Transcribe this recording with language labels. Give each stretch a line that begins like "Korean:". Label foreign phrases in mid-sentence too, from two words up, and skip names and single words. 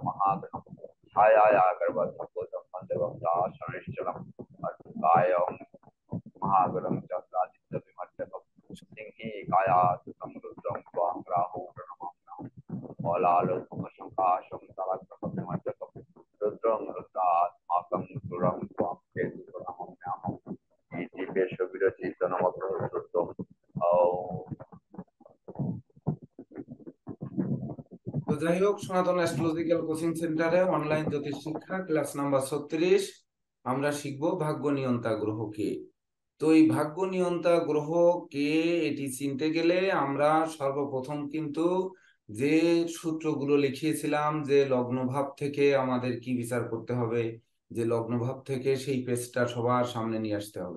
Sanskrit: महागणं छायाया गर्भसम्भूतं वन्दे भक्ताशनैश्चरम् अच्युताय महागुरुं चक्रादित्यविमर्शकं सिंही कायासुतं रुद्रं त्वां राहु प्रणमाम्यहं मौलालोकमशङ्काशं तलग्रहविमर्शकं रुद्रं रुद्रात्माकं सुरं त्वां केतु प्रणमाम्यहम् इति वेशविरचितनमग्रहश्रुतम्
Bangla: তো যাই হোক, সনাতন অ্যাস্ট্রোলজিক্যাল কোচিং সেন্টারে অনলাইন জ্যোতিষ শিক্ষা
English: class number
Bangla: 36 আমরা শিখব ভাগ্য নিয়ন্তা গ্রহ কে। তো এই ভাগ্য নিয়ন্তা গ্রহ কে এটি চিনতে গেলে আমরা সর্বপ্রথম কিন্তু যে সূত্রগুলো লিখিয়েছিলাম, যে লগ্নভাব থেকে আমাদের কি বিচার করতে হবে, যে লগ্নভাব থেকে সেই পেজটা সবার সামনে নিয়ে আসতে হবে।